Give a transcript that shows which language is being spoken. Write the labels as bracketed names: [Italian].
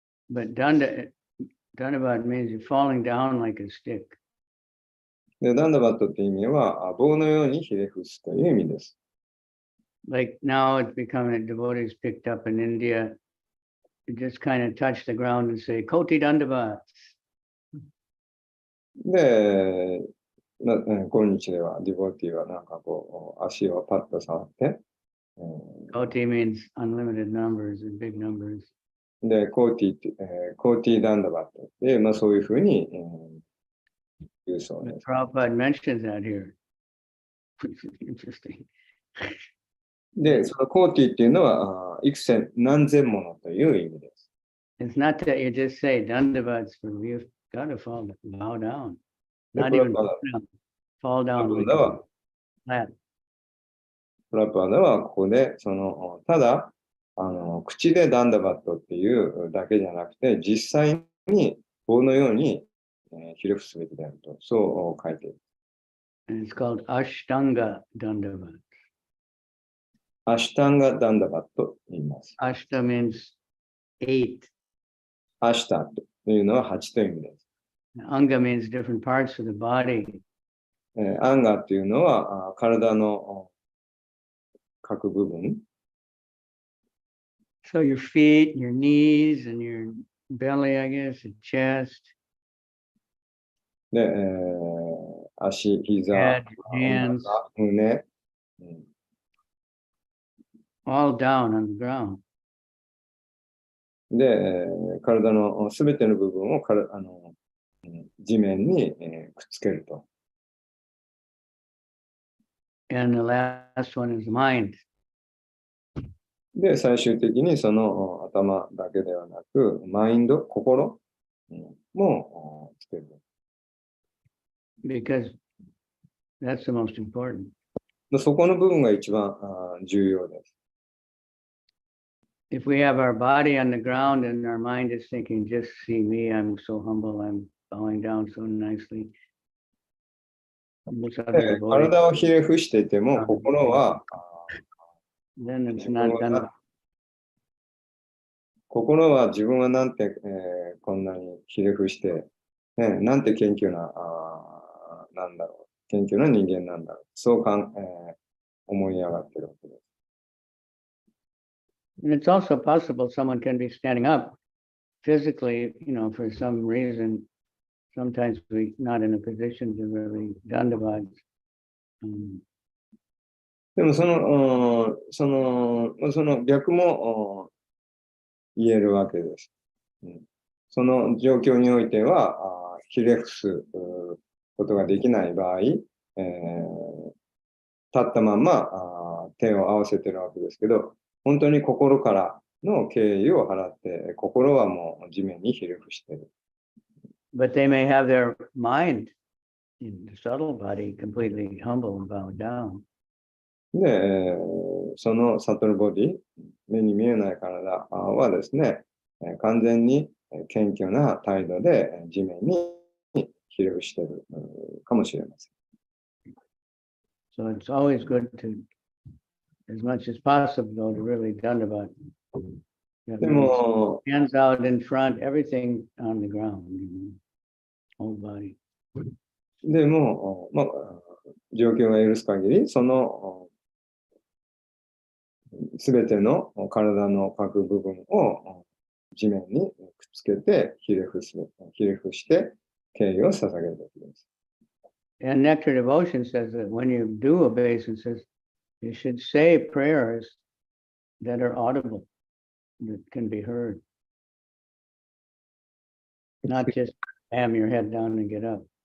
[English] But Dandavat means you're falling down like a stick. [Japanese] で、ダンダバットって意味は棒のようにひれ伏すという意味です。 [English] Like now it's becoming devotees picked up in India. You just kind of touch the ground and say, Koti Dandavat. [Japanese] で、今日ではディボティはなんかこう足をパッと触って、 [English] Koti means unlimited numbers and big numbers. [Japanese] で、コーティダンダバットで、そういうふうに、言うそうです。 [English] Prabhupada mentions that here. Interesting. [Japanese] で、そのコーティっていうのは、幾千、何千ものという意味です。 [English] It's not that you just say Dandavats for you've got to bow down. Not even fall down. Like flat. [Japanese] プラパーダはここで、ただ、口でダンダバットっていうだけじゃなくて、実際に棒のように、ひれ伏すべきであると、そう書いている。 [English] And it's called Ashtanga Dandavat. [Japanese] アシュタンガダンダバットと言います。 [English] Ashta means 8. [Japanese] アシュタというのは8という意味です。 [English] Anga means different parts of the body. [Japanese] アンガっていうのは体の各部分。 [English] So your feet, your knees, and your belly, I guess, your chest. [Japanese] で、足、膝、 [English] Head, hands. [Japanese] 胸、 [English] all down on the ground. [Japanese] で、体のすべての部分を地面に、くっつけると。 [English] And the last one is mind. [Japanese] で、最終的にその頭だけではなく、マインド、心もつける。 [English] Because that's the most important. [Japanese] そこの部分が一番重要です。 [English] If we have our body on the ground and our mind is thinking, just see me, I'm so humble, I'm bowing down so nicely. [Japanese] 体をひれ伏していても、心は、 [English] Then it's not done. [Japanese] 心は自分はなんて、こんなにひれ伏して、なんて謙虚な、なんだろう、謙虚な人間なんだろう、そう思い上がってるわけです。 [English] And it's also possible someone can be standing up physically, for some reason. Sometimes we're not in a position to really dandavat. [Japanese] でもその逆も言えるわけです。その状況においては、ひれ伏すことができない場合、立ったまま手を合わせてるわけですけど、本当に心からの敬意を払って、心はもう地面にひれ伏している。 [English] But they may have their mind in the subtle body completely humble and bowed down. [Japanese] で、そのサトルボディ、目に見えない体はですね、完全に謙虚な態度で地面にひれ伏しているかもしれません。 [English] So it's always good to, as much as possible, to really dandavat. [Japanese] でも、 [English] Hands out in front, everything on the ground, whole body. [Japanese] でも、状況が許す限り、そのすべての体の各部分を地面にくっつけてひれ伏して敬意を捧げるべきです。 [English] And Nectar Devotion says that when you do obeisances, you should say prayers that are audible, that can be heard. Not just bam your head down and get up.